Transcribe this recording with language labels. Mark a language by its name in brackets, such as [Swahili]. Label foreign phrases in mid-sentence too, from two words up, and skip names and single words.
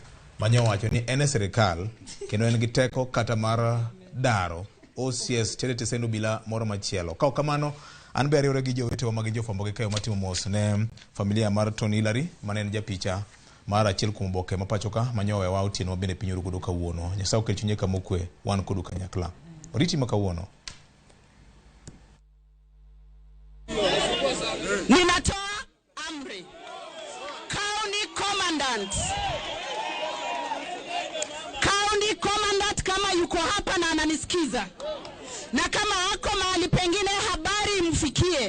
[Luo (Kenya and Tanzania)] Manyo wacho ni en sirikal kendo en gi teko kata mar daro OCS tere sendo bila moro machielo. Ka ok kamano, an be ariwore gi jowetewa mag jofwambo gi keyo matimo mos ne familia mar Tony Hillary mane en japicha mar achiel kuom oboke ma pacho ka manyowewa otieno bende piny orugodo kawuono. Nyasaye okel chunye kamokwe wan kodu kanyakla. Oriti ma kawuono. [Swahili] Ninatoa amri. [English] County commandant [Swahili] kama yuko hapa na ananisikiza, na kama hako mahali pengine habari mfikie.